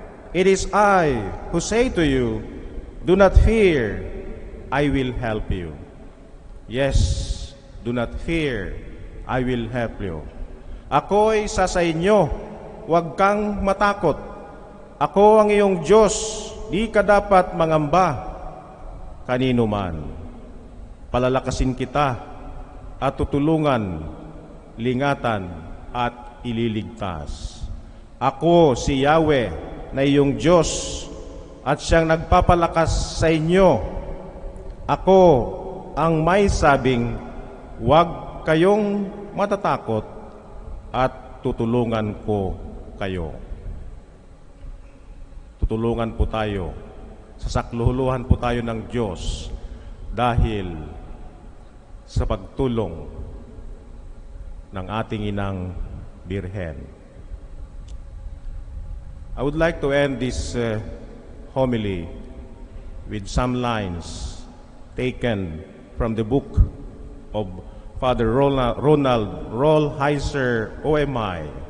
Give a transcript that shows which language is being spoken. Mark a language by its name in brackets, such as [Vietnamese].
[English] It is I who say to you, do not fear, I will help you." Yes, do not fear, I will help you. [Filipino] Ako'y sa inyo, huwag kang matakot. Ako ang iyong Diyos, di ka dapat mangamba kanino man. Palalakasin kita at tutulungan, lingatan at ililigtas. Ako si Yahweh na iyong Diyos at siyang nagpapalakas sa inyo. Ako ang may sabing, huwag kayong matatakot at tutulungan ko kayo. Tutulungan po tayo, sasakluluhan po tayo ng Diyos dahil sa pagtulong ng ating inang Birhen. [English] I would like to end this homily with some lines taken from the book of Father Ronald Rollheiser, OMI.